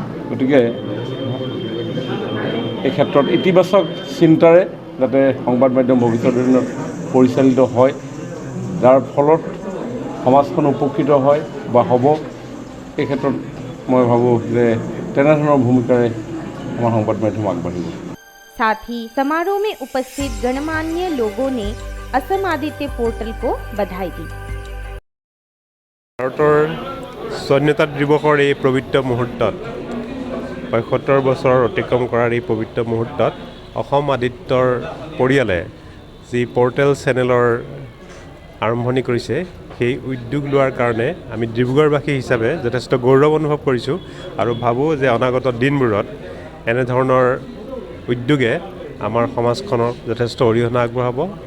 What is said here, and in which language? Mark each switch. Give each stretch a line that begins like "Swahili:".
Assamese: গতিকে এই ক্ষেত্ৰত ইতিবাচক চিন্তাৰে যাতে সংবাদ মাধ্যম ভৱিষ্যতৰ দিনত পৰিচালিত হয়, যাৰ ফলত সমাজখন উপকৃত হয় বা হ'ব, এই ক্ষেত্ৰত মই ভাবোঁ যে তেনেধৰণৰ ভূমিকাৰে আমাৰ সংবাদ মাধ্যম আগবাঢ়িব।
Hindi: साथ ही समारोह में उपस्थित गणमान्य लोगों ने असम आदित्य पोर्टल को बधाई दी।
Assamese: ভাৰতৰ স্বাধীনতা দিৱসৰ এই পবিত্ৰ মুহূৰ্তত, ৭৫ বছৰ অতিক্ৰম কৰাৰ এই পবিত্ৰ মুহূৰ্তত অসম আদিত্যৰ পৰিয়ালে যি পৰ্টেল চেনেলৰ আৰম্ভণি কৰিছে, সেই উদ্যোগ লোৱাৰ কাৰণে আমি ডিব্ৰুগড়বাসী হিচাপে যথেষ্ট গৌৰৱ অনুভৱ কৰিছোঁ আৰু ভাবোঁ যে অনাগত দিনবোৰত এনেধৰণৰ উদ্যোগে আমাৰ সমাজখনক যথেষ্ট অৰিহণা আগবঢ়াব।